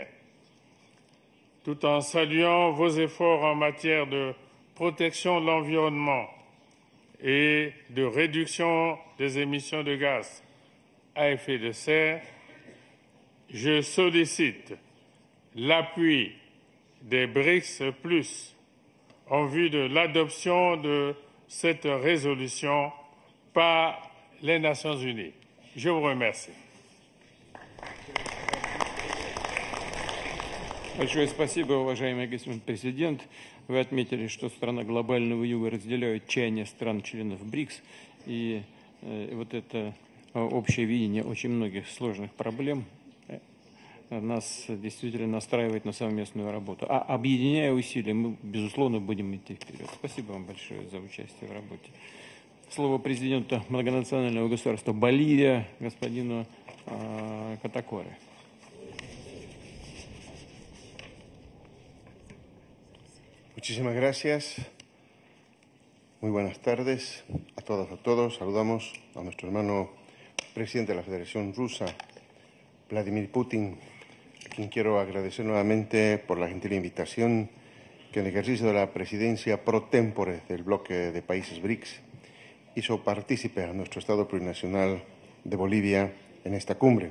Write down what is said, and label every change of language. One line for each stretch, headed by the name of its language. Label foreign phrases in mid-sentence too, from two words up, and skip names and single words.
French: Tout en saluant vos efforts en matière de protection de l'environnement et de réduction des émissions de gaz à effet de serre, je sollicite l'appui des BRICS+, en vue de l'adoption de cette résolution par les Nations unies. Je vous remercie.
Russian: Большое спасибо, уважаемый господин президент. Вы отметили, что страны глобального юга разделяют чаяния стран-членов БРИКС. И вот это общее видение очень многих сложных проблем нас действительно настраивает на совместную работу. А объединяя усилия, мы, безусловно, будем идти вперед. Спасибо вам большое за участие в работе. Слово президенту многонационального государства Боливия, господину Катакоре.
Spanish: Muchísimas gracias. Muy buenas tardes a todas, a todos. Saludamos a nuestro hermano presidente de la Federación Rusa, Vladimir Putin, a quien quiero agradecer nuevamente por la gentil invitación que en el ejercicio de la presidencia
Latin: pro tempore
Spanish: del bloque de países BRICS hizo partícipe a nuestro Estado plurinacional de Bolivia en esta cumbre.